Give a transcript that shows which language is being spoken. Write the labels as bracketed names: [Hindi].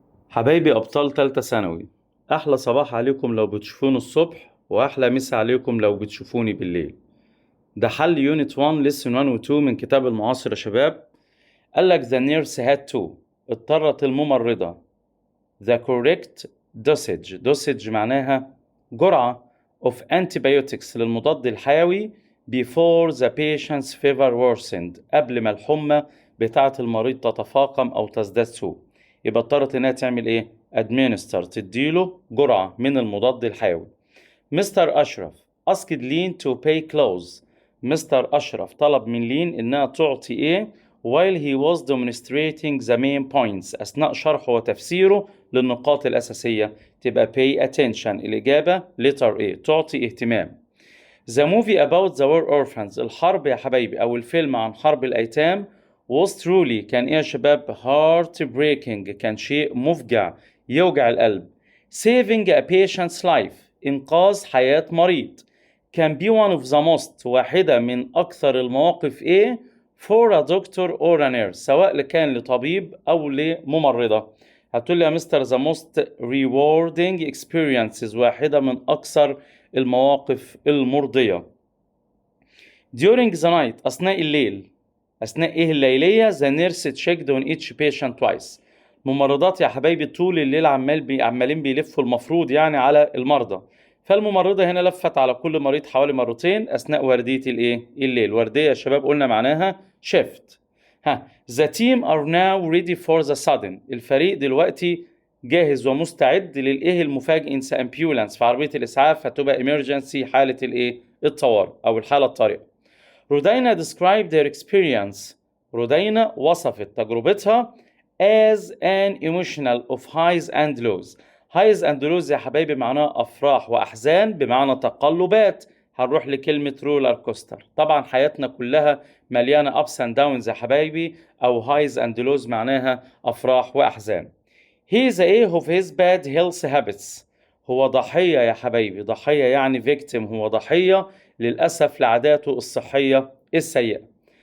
[Arabic] حبايبي أبطال تالتة ثانوي، أحلى صباح عليكم لو بتشوفوني الصبح، وأحلى مسا عليكم لو بتشوفوني بالليل. ده حل يونت 1 لسن 1 و 2 من كتاب المعاصر يا شباب. [English] قالك the nurse had to، [Arabic] اضطرت الممرضة. [English] the correct dosage [Arabic] معناها جرعة [English] of antibiotics [Arabic] للمضاد الحيوي [English] before the patient's fever worsened، [Arabic] قبل ما الحمى بتاعة المريض تتفاقم أو تزداد سوء. يبقى اضطرت إنها تعمل إيه؟ administer، تديله جرعة من المضاد الحيوي. [English] Mister Ashraf asked Lynn to pay close. [Arabic] مستر أشرف طلب من لين إنها تعطي إيه [English] while he was demonstrating the main points، [Arabic] أثناء شرحه وتفسيره للنقاط الأساسية. تبقى [English] pay attention، [Arabic] الإجابة [English] letter A، [Arabic] تعطي اهتمام. [English] The movie about the war orphans، [Arabic] الحرب يا حبايبي أو الفيلم عن حرب الأيتام [English] was truly، [Arabic] كان إيه يا شباب؟ heartbreaking، كان شيء مفجع يوجع القلب. [English] saving a patient's life، [Arabic] إنقاذ حياة مريض، [English] can be one of the most، [Arabic] واحدة من أكثر المواقف إيه [English] for a doctor or a nurse، [Arabic] سواء كان لطبيب أو لممرضة. هتقول لي يا مستر [English] the most rewarding experiences، [Arabic] واحدة من أكثر المواقف المرضية. [English] during the night، [Arabic] أثناء الليل، أثناء إيه الليلية؟ [English] the nurse checked on each patient twice. [Arabic] ممرضات يا حبايبي طول الليل عمالين بيلفوا المفروض يعني على المرضى. فالممرضة هنا لفت على كل مريض حوالي مرتين أثناء وردية الإيه؟ الليل. وردية يا شباب قلنا معناها shift. [English] the team are now ready for the sudden، [Arabic] الفريق دلوقتي جاهز ومستعد للإيه المفاجئ [English] in ambulance، [Arabic] في عربية الإسعاف هتبقى emergency، حالة الإيه؟ الطوارئ أو الحالة الطارئة. [English] Rodina described their experience، [Arabic] رودينا وصفت تجربتها [English] as an emotional of highs and lows. highs and lows [Arabic] يا حبايبي معناها أفراح وأحزان، بمعنى تقلبات. هنروح لكلمة رولر كوستر. طبعا حياتنا كلها مليانة [English] ups and downs [Arabic] يا حبايبي، أو [English] highs and lows [Arabic] معناها أفراح وأحزان. [English] he is a of his bad health habits، [Arabic] هو ضحية يا حبايبي، ضحية يعني victim، هو ضحية للأسف لعاداته الصحية السيئة.